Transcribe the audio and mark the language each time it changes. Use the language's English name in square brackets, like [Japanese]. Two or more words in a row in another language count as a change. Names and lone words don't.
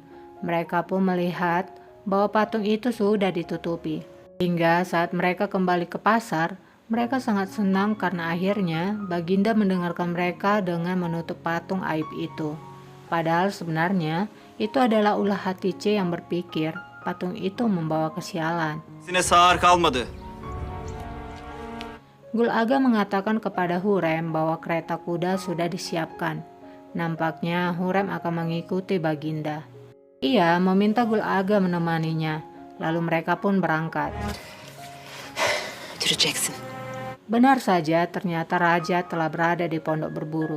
[Indonesian] Mereka pun melihat bahwa patung itu sudah ditutupi. Hingga saat mereka kembali ke pasar, mereka sangat senang karena akhirnya Baginda mendengarkan mereka dengan menutup patung aib itu. Padahal sebenarnya itu adalah ulah Hatice yang berpikir patung itu membawa kesialan. [Turkish] sine sağır kalmadı. [Indonesian] Gul Aga mengatakan kepada Hurem bahwa kereta kuda sudah disiapkan. Nampaknya Hurem akan mengikuti Baginda. Ia meminta Gul Aga menemaninya, lalu mereka pun berangkat. [Turkish] Götüreceksin. [Indonesian] Benar saja, ternyata raja telah berada di pondok berburu.